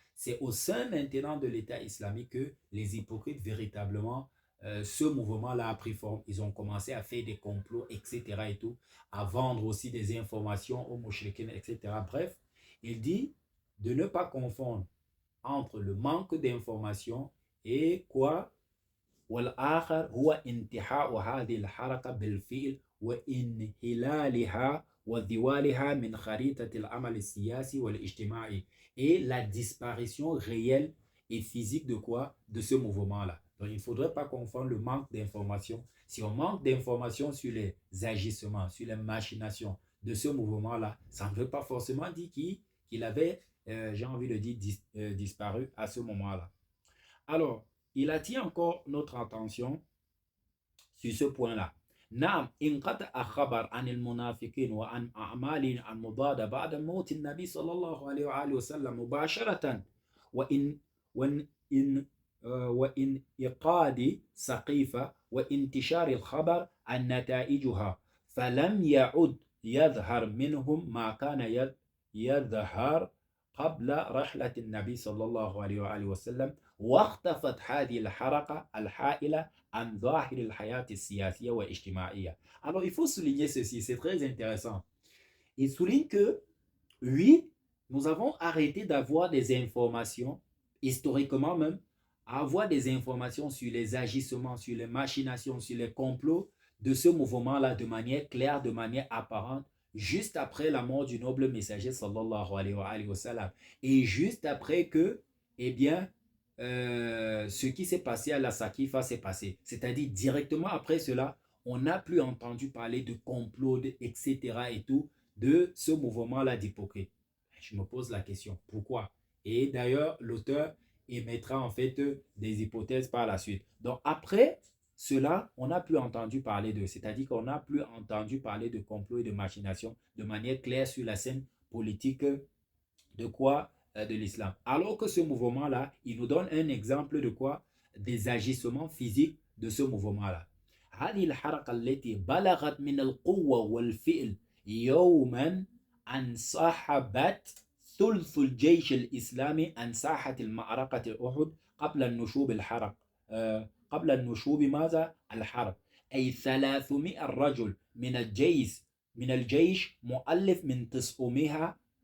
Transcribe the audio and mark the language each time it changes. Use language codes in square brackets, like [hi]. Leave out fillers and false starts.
[fr] C'est au sein maintenant de l'État islamique que les hypocrites, véritablement, ce mouvement-là a pris forme. Ils ont commencé à faire des complots, etc. et tout, à vendre aussi des informations aux mouchriquines, etc. Bref, il dit de ne pas confondre entre le manque d'informations et quoi? [ar] والآخر هو انتهاء هذه الحركة بالفعل وانحلالها وذوالها من خريطة العمل السياسي والاجتماعي [fr] et la disparition réelle et physique de quoi? De ce mouvement-là. Donc il ne faudrait pas confondre le manque d'informations. Si on manque d'informations sur les agissements, sur les machinations de ce mouvement-là, ça ne veut pas forcément dire qu'il avait, j'ai envie de dire, disparu à ce moment-là. Alors, il attire encore notre attention sur ce point-là. [ar] نعم انقطع الخبر عن المنافقين وعن أعمالهم المضادة بعد موت النبي صلى الله عليه وآله وسلم مباشرة وإن وإن إن وإن إيقاد سقيفة وانتشار الخبر عن نتائجها فلم يعد يظهر منهم ما كان يظهر قبل رحلة النبي صلى الله عليه وآله وسلم واختفت هذه الحركة الحائلة عن ظاهر الحياة السياسية والاجتماعية. [fr] Alors, il faut souligner ceci, c'est très intéressant. Il souligne que, oui, nous avons arrêté d'avoir des informations, historiquement même, à avoir des informations sur les agissements, sur les machinations, sur les complots de ce mouvement-là de manière claire, de manière apparente, juste après la mort du noble messager sallallahu alayhi wa sallam. Et juste après que, eh bien, ce qui s'est passé à la Sakifa s'est passé. C'est-à-dire directement après cela, on n'a plus entendu parler de complot, etc. et tout, de ce mouvement-là d'hypocrite. Je me pose la question, pourquoi? Et d'ailleurs, l'auteur émettra en fait des hypothèses par la suite. Donc après cela, on n'a plus entendu parler d'eux. C'est-à-dire qu'on n'a plus entendu parler de complot et de machination de manière claire sur la scène politique de quoi? De l'islam. Alors que ce mouvement-là, il nous donne un exemple de quoi? Des agissements physiques de ce mouvement-là. [ar] هذه الحركة التي بلغت من القوة والفعل يوما انسحبت ثلث الجيش الإسلامي عن ساحة المعركة أحد قبل النشوب الحرب قبل النشوب ماذا؟ الحرب أي 300 رجل من الجيش مؤلف من 900